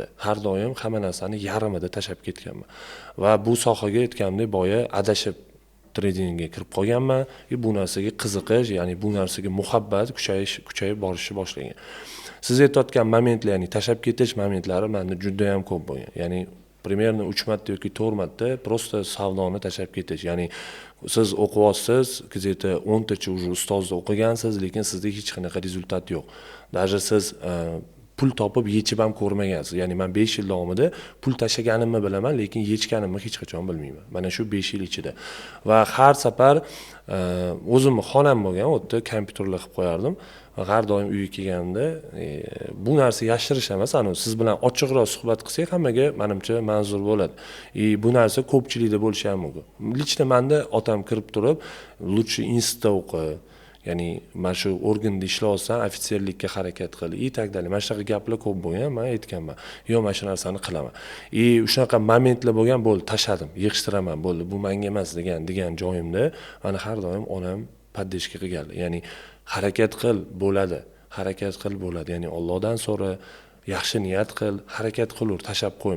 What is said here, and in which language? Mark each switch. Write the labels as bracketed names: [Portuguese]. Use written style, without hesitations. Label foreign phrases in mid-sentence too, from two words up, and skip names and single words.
[Uzbek] Har doim hamma narsani yarmida tashab ketganman. Va bu sohaga aytganimdek boya adashib tradingga kirib qolganman. Bu narsaga qiziqish, ya'ni bu narsaga muhabbat kuchayib borishni boshlagan. Siz aytayotgan momentlar, ya'ni tashab ketish momentlari menda juda ham ko'p bo'lgan. Ya'ni примерно 3 marta yoki 4 marta просто savdoni tashab ketish. Ya'ni siz o'qiyapsiz, где-то 10 tacha уже ustozda o'qigansiz, lekin sizda hech qanaqa rezultat yo'q. Даже siz pul topib yechib ham ko'rmagansiz. Ya'ni men 5 yil davomida pul tashlaganimni bilaman, lekin yechganimni hech qachon bilmayman. Mana shu 5 yil ichida. Va har safar o'zimni xonam bo'lgan, u yerda kompyuterlar qilib qo'yardim. Va har doim uyga kelganimda bu narsa yashirish emas, siz bilan ochiqroq suhbat qilsak hammaga menimcha manzur bo'ladi. Bu narsa ko'pchilikda bo'lishi ham mumkin. Lichda menda otam kirib turib, "Лучше institutda o'qi, ya'ni mana shu organda ishlayotsan, ofitserlikka harakat qil" [Russian] и так далее. [Uzbek] Mana shunaqa gaplar ko'p bo'lgan, men aytganman. "Yo'q, mana shu narsani qilaman." Shunaqa momentlar bo'lgan, bo'ldi, tashladim, yig'ishtiraman, bo'ldi, bu menga emas degan joyimda, mana har doim onam paddeshka qilganlar. Ya'ni harakat qil, bo'ladi. Harakat qil, bo'ladi. Ya'ni Allohdan so'ra, yaxshi niyat qil, harakat qilur, tashab qo'yma.